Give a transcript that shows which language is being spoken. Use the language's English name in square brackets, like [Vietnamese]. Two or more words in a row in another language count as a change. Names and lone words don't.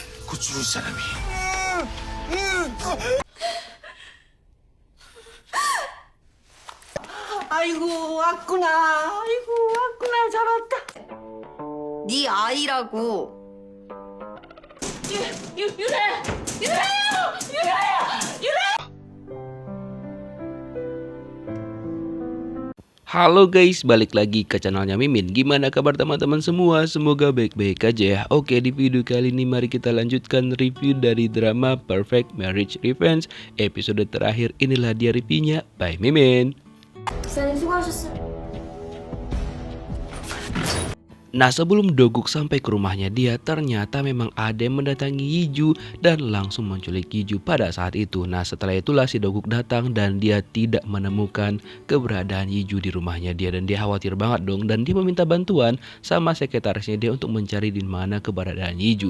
[Korean] 죽고 죽은 사람이 아이고 왔구나. 아이고 왔구나. 잘 왔다. 네 아이라고. [Indonesian] Halo guys, balik lagi ke channelnya Mimin. Gimana kabar teman-teman semua? Semoga baik-baik aja ya. Oke, di video kali ini mari kita lanjutkan review dari drama Perfect Marriage Revenge. Episode terakhir, inilah dia reviewnya by Mimin. [Korean] 기사님 수고하셨어요. [Indonesian] Nah, sebelum Doguk sampai ke rumahnya dia, ternyata memang ada yang mendatangi Yiju dan langsung menculik Yiju pada saat itu. Nah, setelah itulah si Doguk datang dan dia tidak menemukan keberadaan Yiju di rumahnya dia, dan dia khawatir banget dong, dan dia meminta bantuan sama sekretarisnya dia untuk mencari di mana keberadaan Yiju.